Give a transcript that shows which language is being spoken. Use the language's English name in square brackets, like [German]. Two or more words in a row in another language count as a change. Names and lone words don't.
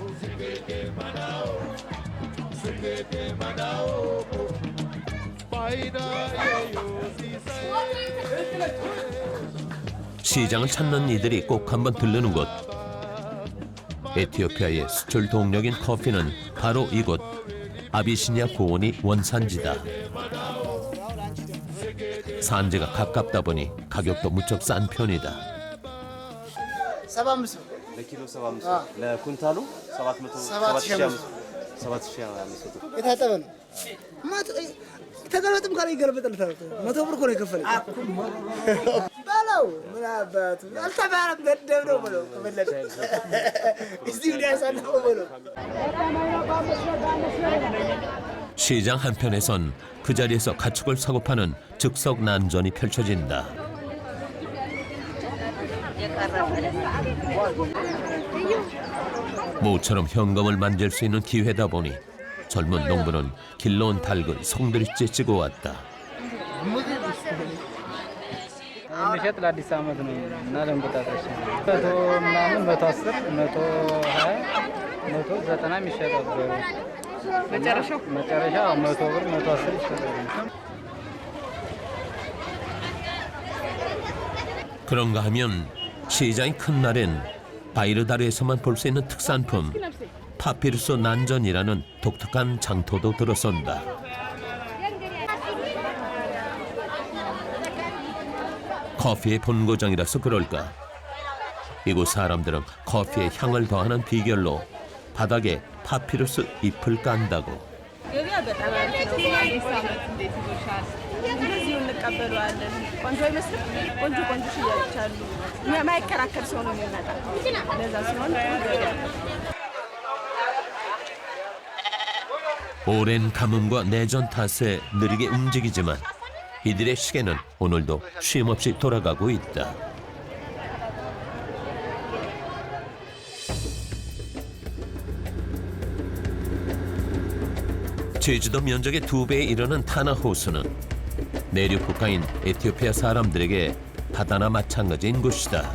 [Korean] 시장을 찾는 이들이 꼭 한번 들르는 곳. 에티오피아의 수출 동력인 커피는 바로 이곳 아비시니아 고원이 원산지다. 산지가 가깝다 보니 가격도 무척 싼 편이다. 75 [Amharic] ለኪሎ 75 ለኩንታሉ 700 የታጠበ ነው። ተገለጥም ካለ ይገለበጥልታል። 100 ብር እኮ ነው የከፈለኝ በለው። ምን አባቱ አልተባረም ደደብ ነው በለው። ከመለጠ እስቲ ያሳልፈው በለው። [Korean] 시장 한편에선 그 자리에서 가축을 사고 파는 즉석 난전이 펼쳐진다. 모처럼 현금을 만질 수 있는 기회다 보니 젊은 농부는 길러온 닭을 성들이째 찌고 왔다. [Amharic] የሚሸጥ ለአዲስ ዓመት ነው እና ለእንቁጣጣሽ መቶ ምናምን 110 120 190 የሚሸጠው መጨረሻው 100 ብር 110 ይሸጣል። [Korean] 그런가 하면 시장이 큰 날엔 바이르다르에서만 볼 수 있는 특산품 파피루스 난전이라는 독특한 장터도 들어선다. 커피의 본고장이라서 그럴까? 이곳 사람들은 커피에 향을 더하는 비결로 바닥에 파피루스 잎을 깐다고. [Amharic] ገበያ በጣም አሪፍ ነው። አዲስ ዓመት እንዴት ይዞሻል? እንደዚሁ እንቀበለዋለን። ቆንጆ አይመስልም? ቆንጆ ሽያጮች አሉ። የማይከራከር ሰው ነው የሚመጣ። ለዛ ሲሆን ገበያ [Korean] 오랜 가뭄과 내전 탓에 느리게 움직이지만 이들의 시계는 오늘도 쉼없이 돌아가고 있다. 제주도 면적의 2배에 이르는 타나 호수는 내륙 국가인 에티오피아 사람들에게 바다나 마찬가지인 곳이다.